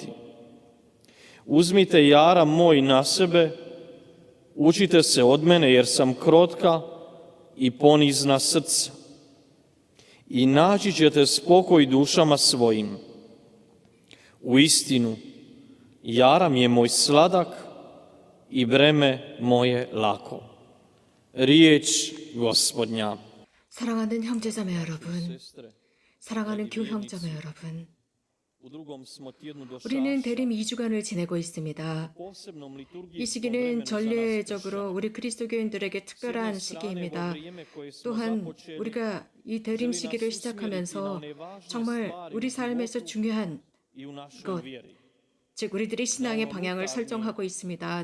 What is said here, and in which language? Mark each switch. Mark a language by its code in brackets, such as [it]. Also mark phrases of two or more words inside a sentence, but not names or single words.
[hr] Uzmite jaram moj na sebe, učite se od mene jer sam krotka i ponizna srca, i naći ćete spokoj dušama svojim. Uistinu, jaram je moj sladak i breme moje lako. Riječ Gospodnja. [ko] 사랑하는 형제자매 여러분, 사랑하는 교형자매 여러분, 우리는 대림 2주간을 지내고 있습니다. 이 시기는 전례적으로 우리 그리스도교인들에게 특별한 시기입니다. 또한 우리가 이 대림 시기를 시작하면서 정말 우리 삶에서 중요한 것, 즉 우리들이 신앙의 방향을 설정하고 있습니다.